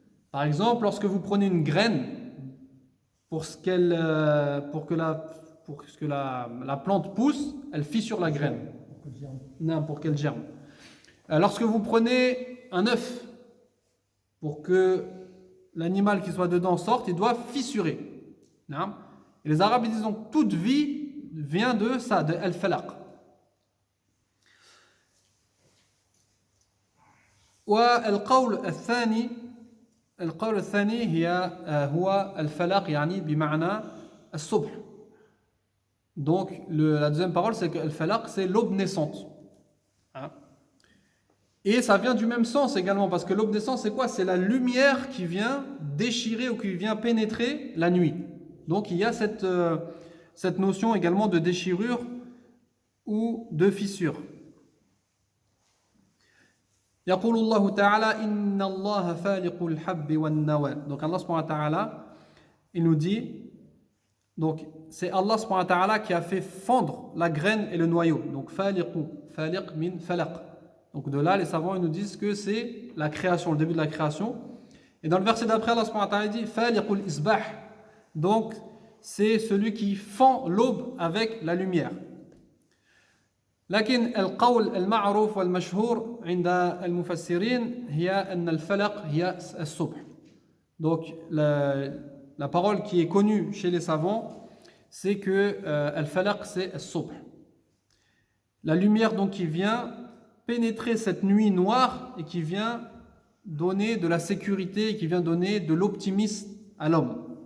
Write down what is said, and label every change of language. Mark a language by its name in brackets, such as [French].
[French] Par exemple, lorsque vous prenez une graine pour que la plante pousse, elle fissure la graine. Non, pour qu'elle germe. Lorsque vous prenez un œuf pour que l'animal qui soit dedans sorte, il doit fissurer. Non? Et les Arabes disent donc toute vie vient de ça, de al-falaq. [Arabic] والقول الثاني هو الفلق يعني بمعنى الصبح. [French] Donc la deuxième parole c'est que al-falaq c'est l'aube naissante. Hein? Et ça vient du même sens également parce que l'aube naissante c'est quoi? C'est la lumière qui vient déchirer ou qui vient pénétrer la nuit. Donc il y a cette notion également de déchirure ou de fissure. [Arabic] يقول الله تعالى إن الله فالق الحب والنوى. [French] Donc Allah subhanahu wa ta'ala il nous dit, donc c'est Allah subhanahu wa ta'ala qui a fait fondre la graine et le noyau. Donc [Arabic] faliq min falaq. [French] Donc de là les savants ils nous disent que c'est la création, le début de la création. Et dans le verset d'après Allah subhanahu wa ta'ala dit [Arabic] faliqul isbah. [French] Donc c'est celui qui fend l'aube avec la lumière. [Arabic] لكن القول المعروف والمشهور عند المفسرين هي أن الفلق هي الصبح. [French] Donc la parole qui est connue chez les savants c'est que al-falaq c'est al-subh. La lumière donc qui vient pénétrer cette nuit noire et qui vient donner de la sécurité et qui vient donner de l'optimisme à l'homme.